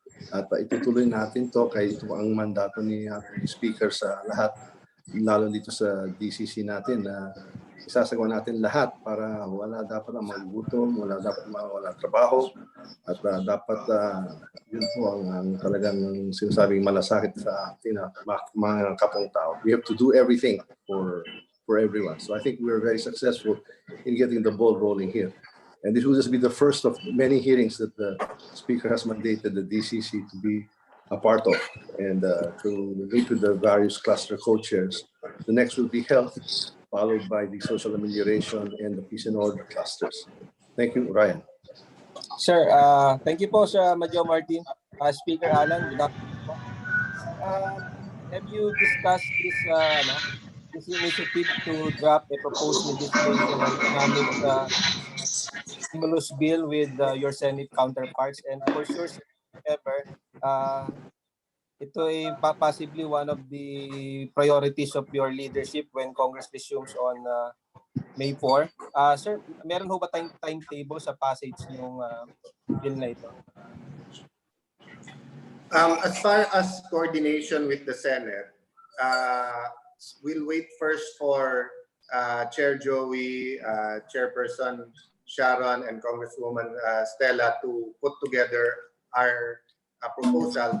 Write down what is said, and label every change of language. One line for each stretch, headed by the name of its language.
Filipino: At itutuloy natin to kay ito ang mandato ni ating speaker sa lahat, lalo dito sa DCC natin na isasagawa natin lahat para wala dapat ang magugutom, wala dapat mawala trabaho at dapat yun po ang talagang sinasabing malasakit sa ating mga kapong tao.
English: We have to do everything for everyone. So I think we're very successful in getting the ball rolling here. And this will just be the first of many hearings that the speaker has mandated the DCC to be a part of and to meet with the various cluster co-chairs. The next will be health, followed by the social amelioration and the peace and order clusters. Thank you, Ryan. Sir, thank you po, Sir Madjo Martin. Speaker Alan, good afternoon po. Have you discussed this initiative to draft a proposed legislation on economic stimulus bill with your Senate counterparts? And for sure, sir, ever,
Filipino: ito ay
English: possibly one of the priorities of your leadership when Congress resumes on May 4.
Filipino: Sir, meron ho ba tayong timetable sa passage ng bill na ito?
English: As far as coordination with the Senate, we'll wait first for Chair Joey, Chairperson Sharon, and Congresswoman Stella to put together our proposal.